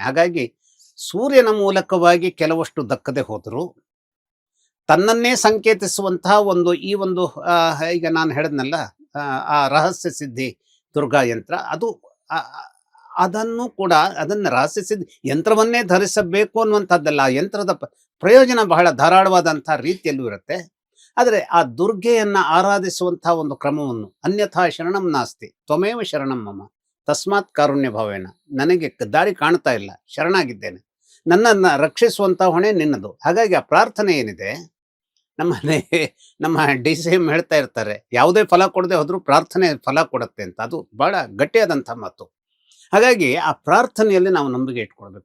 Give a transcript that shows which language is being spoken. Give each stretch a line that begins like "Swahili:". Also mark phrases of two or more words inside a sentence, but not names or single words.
Kannada: ಹಾಗಾಗಿ ಸೂರ್ಯನ ಮೂಲಕವಾಗಿ ಕೆಲವಷ್ಟು ದಕ್ಕದೆ ಹೋದ್ರು ತನ್ನನ್ನೇ ಸಂಕೇತಿಸುವಂತಹ ಒಂದು ಈ ಒಂದು ಈಗ ನಾನು ಹೇಳಿದ್ನಲ್ಲ ಆ ರಹಸ್ಯ ಸಿದ್ಧಿ ದುರ್ಗಾ ಯಂತ್ರ, ಅದು ಅದನ್ನು ಕೂಡ ಅದನ್ನ ರಹಸ್ಯ ಸಿದ್ಧಿ ಯಂತ್ರವನ್ನೇ ಧರಿಸಬೇಕು ಅನ್ನುವಂಥದ್ದಲ್ಲ, ಆ ಯಂತ್ರದ ಪ್ರಯೋಜನ ಬಹಳ ಧಾರಾಳವಾದಂತಹ ರೀತಿಯಲ್ಲೂ ಇರುತ್ತೆ. ಆದರೆ ಆ ದುರ್ಗೆಯನ್ನ ಆರಾಧಿಸುವಂತಹ ಒಂದು ಕ್ರಮವನ್ನು
Sanskrit: ಅನ್ಯಥಾ ಶರಣಂ ನಾಸ್ತಿ ತ್ವಮೇವ ಶರಣಂ ಮಮ ತಸ್ಮಾತ್ ಕಾರುಣ್ಯ ಭಾವೇನ,
Kannada: ನನಗೆ ದಾರಿ ಕಾಣ್ತಾ ಇಲ್ಲ, ಶರಣಾಗಿದ್ದೇನೆ, ನನ್ನನ್ನು ರಕ್ಷಿಸುವಂಥ ಹೊಣೆ ನಿನ್ನದು. ಹಾಗಾಗಿ ಆ ಪ್ರಾರ್ಥನೆ ಏನಿದೆ, ನಮ್ಮ DCM ಹೇಳ್ತಾ ಇರ್ತಾರೆ, ಯಾವುದೇ ಫಲ ಕೊಡದೆ ಹೋದರೂ ಪ್ರಾರ್ಥನೆ ಫಲ ಕೊಡುತ್ತೆ ಅಂತ. ಅದು ಬಹಳ ಗಟ್ಟಿಯಾದಂಥ ಮಾತು. ಹಾಗಾಗಿ ಆ ಪ್ರಾರ್ಥನೆಯಲ್ಲಿ ನಾವು ನಂಬಿಕೆ ಇಟ್ಕೊಳ್ಬೇಕು.